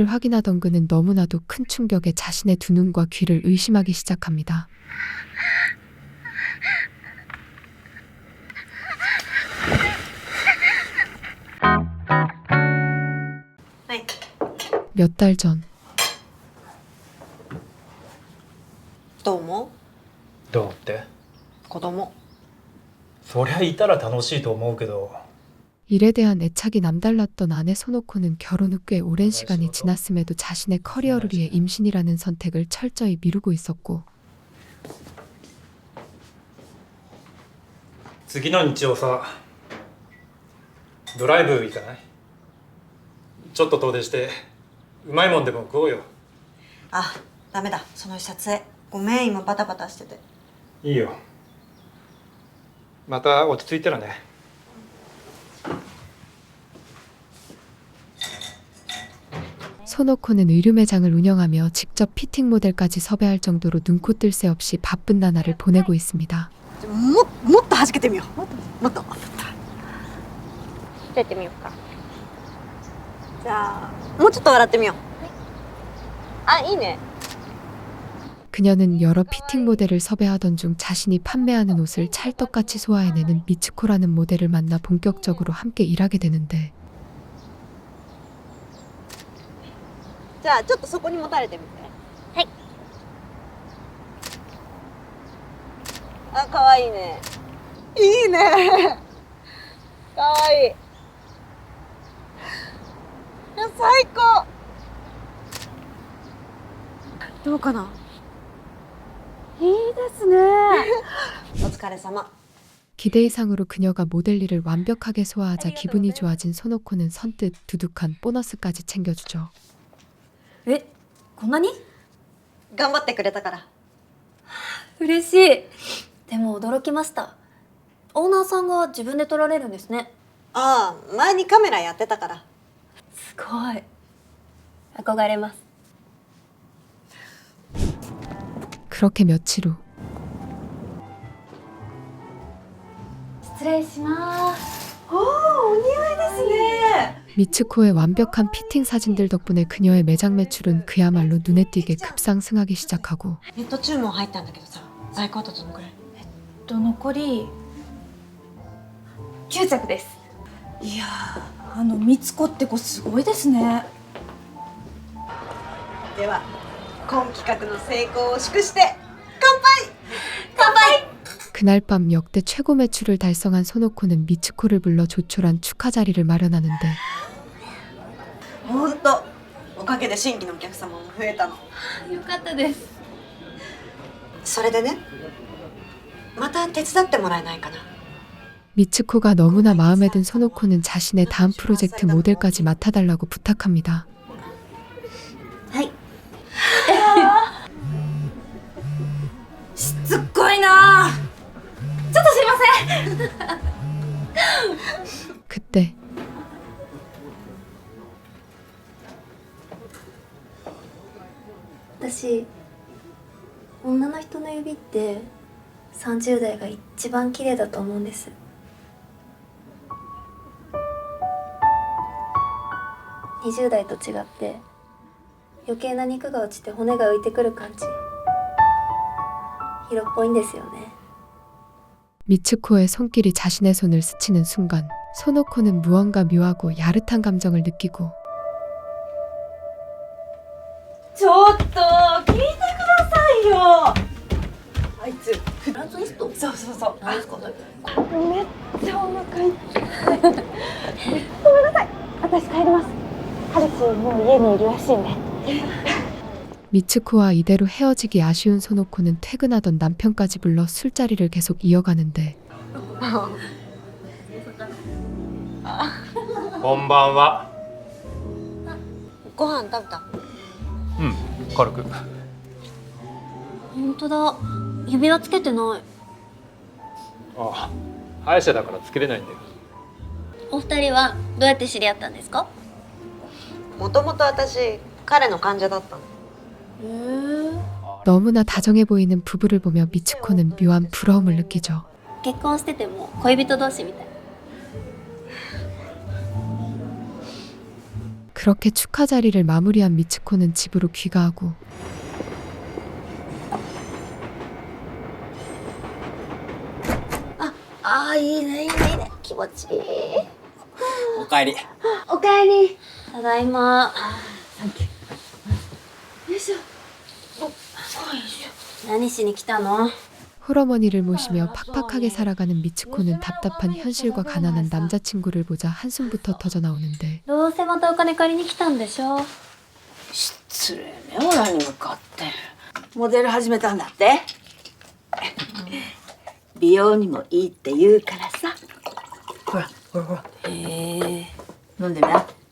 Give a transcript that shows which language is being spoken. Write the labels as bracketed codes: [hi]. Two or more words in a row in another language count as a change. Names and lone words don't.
[ko] 확인하던 그는 너무나도 큰 충격에 자신의 두 눈과 귀를 의심하기 시작합니다. 몇 달 전, [ja] どう思どうってう子供そりゃいたら楽しいと思うけど [ko] 일에 대한 애착이 남달랐던 아내 소노코는 결혼 후 꽤 오랜 시간이 지났음에도 자신의 커리어를 위해 임신이라는 선택을 철저히 미루고 있었고 [ja] 次の日曜さドライブ行かない？ちょっと遠出してうまいもんでも食おうよ。あ、ダメだその撮影ごめん今バタバタしてていいよ。また落ち着いたらね。 [ko] 소노코는 의류 매장을 운영하며 직접 피팅 모델까지 섭외할 정도로 눈코 뜰 새 없이 바쁜 나날을 보내고 있습니다. [ja] もっと弾けてみようもっとやってみようか。じゃあもうちょっと笑ってみようあ、いいね。 [ko] 그녀는 여러 피팅 모델을 섭외하던 중 자신이 판매하는 옷을 찰떡같이 소화해내는 미츠코라는 모델을 만나 본격적으로 함께 일하게 되는데 [ja] じゃあちょっとそこに持たれてみてはい。あ、かわいいねいいねかわいい最高どうかないいですねお疲れ様 [ko] 기대 이상으로 그녀가 모델 일을 완벽하게 소화하자 기분이 좋아진 소노코는 선뜻 두둑한 보너스까지 챙겨주죠. [ja] え、こんなに？頑張ってくれたから嬉しい。でも驚きました。オーナーさんが自分で撮られるんですね。ああ前にカメラやってたからすごい。憧れます。 [ko] 그렇게 며칠 후 [ja] 失礼します。おお似合いですね [ko] 미츠코의 완벽한 피팅 사진들 덕분에 그녀의 매장 매출은 그야말로 눈에 띄게 급상승하기 시작하고 [ja] ネット注文入ったんだけどさ在庫あとどのくらい残り9着です。いやー、みつこって子すごいですね。では今企画の成功を祝して乾杯 [ko] 그날 밤 역대 최고 매출을 달성한 소노코는 미츠코를 불러 조촐한 축하 자리를 마련하는데 [ja] ほんとおかげで新規のお客様も増えたのよかったです。それでねまた手伝ってもらえないかな [ko] 미츠코가 너무나 마음에 든 소노코는 자신의 다음 프로젝트 모델까지 맡아달라고 부탁합니다. [ja] はい。しつこいなー。ちょっとすいません。 [ko] 그때 [ja] 私、女の人の指って30代が一番綺麗だと思うんです。20代と違って余計な肉が落ちて骨が浮いてくる感じ。色っぽいんですよね。 [ko] 미츠코의 손길이 자신의 손을 스치는 순간 소노코는 무언가 묘하고 야릇한 감정을 느끼고 [ja] ちょっと聞いてくださいよ。あいつフランスイスト。そうそうそう。何ですかそれ。めっちゃお腹いっぱい。ごめんなさい。私帰ります。彼氏もう家にいるらしいんで。 [ko] 미츠코와 이대로 헤어지기 아쉬운 소노코는 퇴근하던 남편까지 불러 술자리를 계속 이어가는데 [ja] こんばんは。ご飯食べた？うん軽く。本当だ、指輪つけてない。ああ歯医者だからつけれないんだよ。お二人はどうやって知り合ったんですか？もともと私彼の患者だったの。 [ko] 너무나 다정해 보이는 부부를 보며 미츠코는 묘한 부러움을 느끼죠. [ja] 結婚してても恋人同士みたい。 [ko] 그렇게 축하 자리를 마무리한 미츠코는 집으로 귀가하고 [ja] ああいいねいいねいいね気持ちいい。おかえり。おかえり。ただいま。よいしょ。何しに来たの？ [ko] 홀어머니를 모시며 팍팍하게 살아가는 미츠코는 답답한 현실과 가난한 남자친구를 보자 한숨부터 터져 나오는데 [ja] どうせまたお金借りに来たんでしょ。失礼ね、オラに向かってモデル始めたんだって。美容にもいいって言うからさ。ほらほらほら。へえ。飲んでみな。